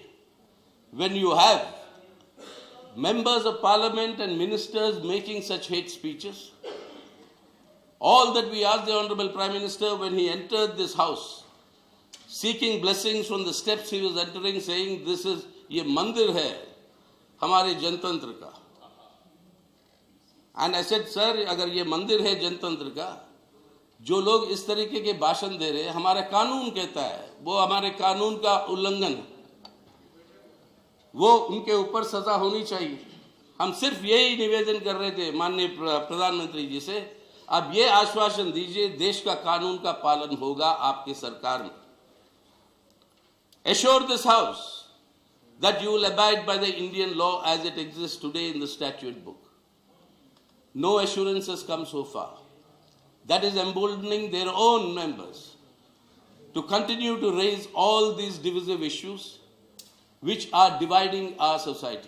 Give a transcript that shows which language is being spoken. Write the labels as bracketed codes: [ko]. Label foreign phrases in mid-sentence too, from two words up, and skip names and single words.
[en] When you have members of parliament and ministers making such hate speeches, all that we asked the Honorable Prime Minister when he entered this house, seeking blessings from the steps he was entering, saying, this is, [hi] ये मंदिर है, हमारे जनतंत्र का. [en] And I said, sir, [hi] अगर ये मंदिर है जनतंत्र का, जो लोग इस तरीके के भाषण दे रहे हैं, हमारा कानून कहता है, वो हमारे कानून का उल्लंघन है, वो उनके ऊपर सजा होनी चाहिए. हम सिर्फ यही निवेदन कर रहे थे माननीय प्रधानमंत्री जी से, अब ये आश्वासन दीजिए देश का कानून का पालन होगा आपकी सरकार में. [en] Assure this house that you will abide by the Indian law as it exists today in the statute book. No assurance has come so far. That is emboldening their own members to continue to raise all these divisive issues which are dividing our society.